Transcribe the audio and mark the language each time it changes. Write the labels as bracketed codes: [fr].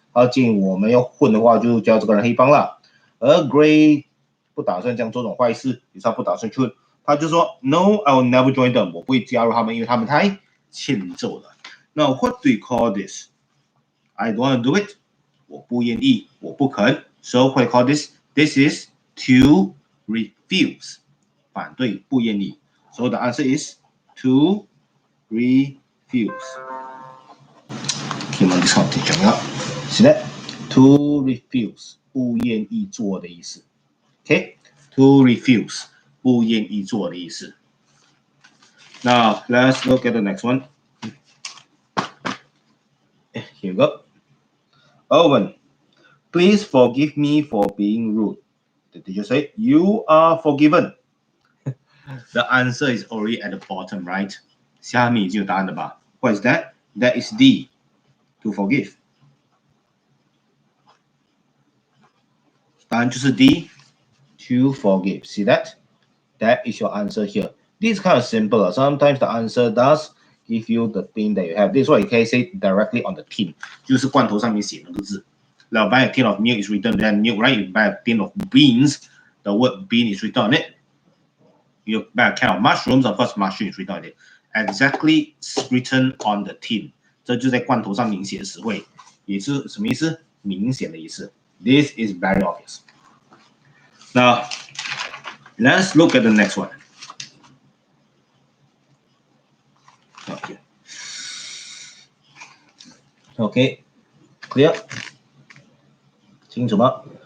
[zh] 他建议我们要混的话，就叫这个人黑帮了。而 Gray 不打算这样做这种坏事，也是他不打算去混。他就说 ， [en] No, I will never join them. [zh] 我不会加入他们，因为他们太欠揍了。 [en] Now, what do you call this? I don't want to do it. [zh] 我不愿意，我不肯。 [en] So what do you call this? This is to refuse. [zh] 反对，不愿意。 [en] So the answer is to refuse. Okay, this one 重要。 [zh] 是的 ，to refuse 不愿意做的意思。 Okay, to refuse 不愿意做的意思。 [en] Now let's look at the next one. Here we go. Owen, please forgive me for being rude. The teacher said, you are forgiven. The answer is already at the bottom, right? [zh] 下面已经有答案了吧 [en] What is that? That is D, to forgive. [zh] 答案就是 [en] D, to forgive. See that? That is your answer here. This is kind of simple. Sometimes the answer does give you the thing that you have. This is what you can say directly on the tin. [zh] 就是罐头上面写那个字。 [en] Now, buy a tin of milk is written there, milk, right? You buy a tin of beans, the word bean is written on it. You buy a can of mushrooms, of course, mushroom is written on it. Exactly written on the tin. [zh] 这就在罐头上明写的词汇，也是什么意思？明显的意思。 [en] This is very obvious. Now, let's look at the next one. Okay. Okay. Clear? [zh] 清楚吗？